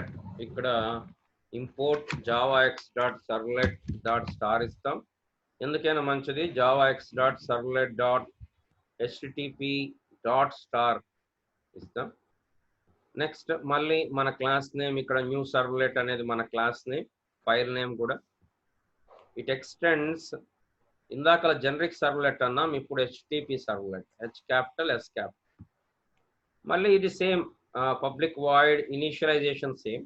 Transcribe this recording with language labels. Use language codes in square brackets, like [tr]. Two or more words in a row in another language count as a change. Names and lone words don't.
[te] ఇక్కడ [en] import javax.servlet.star [te] ఇస్తాం. ఎందుకైనా మంచిది javax.servlet.http.star ఇస్తాం. నెక్స్ట్ మళ్ళీ మన [en] class name [te] ఇక్కడ న్యూ సర్వ్లెట్ అనేది మన [en] class name, file name [te] కూడా. [en] it extends [te] ఇందాక [en] generic servlet [te] అన్నాం, ఇప్పుడు [en] HTTP servlet, H capital S capital. [te] మళ్ళీ ఇది [en] same public void initialization same.